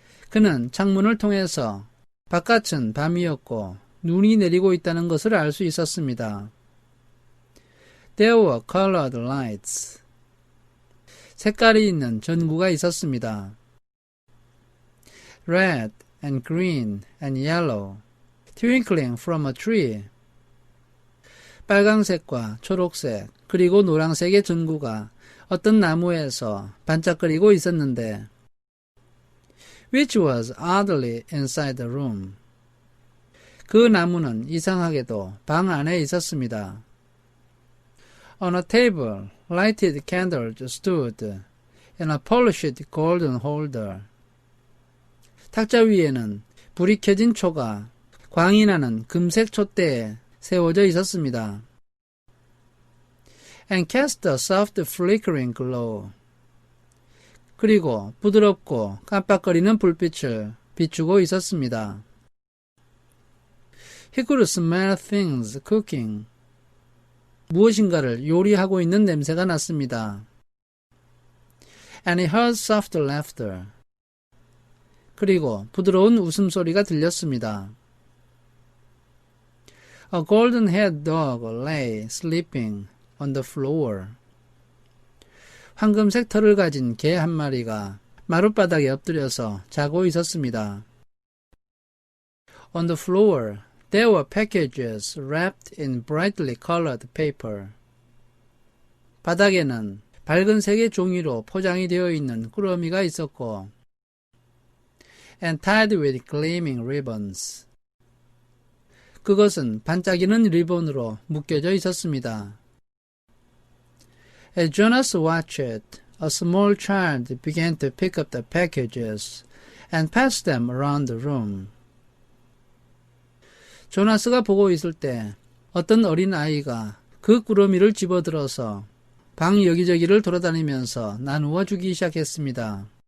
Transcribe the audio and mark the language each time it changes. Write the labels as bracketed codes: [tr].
[ko] 그는 창문을 통해서 바깥은 밤이었고 눈이 내리고 있다는 것을 알 수 있었습니다. [en] There were colored lights. [ko] 색깔이 있는 전구가 있었습니다. [en] Red and green and yellow, twinkling from a tree. [ko] 빨강색과 초록색 그리고 노란색의 전구가 어떤 나무에서 반짝거리고 있었는데 [en] which was oddly inside the room. [ko] 그 나무는 이상하게도 방 안에 있었습니다. [en] On a table, lighted candles stood in a polished golden holder. [ko] 탁자 위에는 불이 켜진 초가 광이 나는 금색 촛대에 세워져 있었습니다. [en] And cast a soft flickering glow. [ko] 그리고 부드럽고 깜빡거리는 불빛을 비추고 있었습니다. [en] He could smell things cooking. [ko] 무엇인가를 요리하고 있는 냄새가 났습니다. [en] And he heard soft laughter. [ko] 그리고 부드러운 웃음소리가 들렸습니다. [en] A golden-haired dog lay sleeping on the floor. [ko] 황금색 털을 가진 개 한 마리가 마룻바닥에 엎드려서 자고 있었습니다. [en] On the floor, there were packages wrapped in brightly colored paper. [ko] 바닥에는 밝은 색의 종이로 포장이 되어 있는 꾸러미가 있었고 [en] and tied with gleaming ribbons. [ko] 그것은 반짝이는 리본으로 묶여져 있었습니다. [en] As Jonas watched it, a small child began to pick up the packages and pass them around the room. [ko] 조나스가 보고 있을 때 어떤 어린 아이가 그 꾸러미를 집어들어서 방 여기저기를 돌아다니면서 나누어 주기 시작했습니다.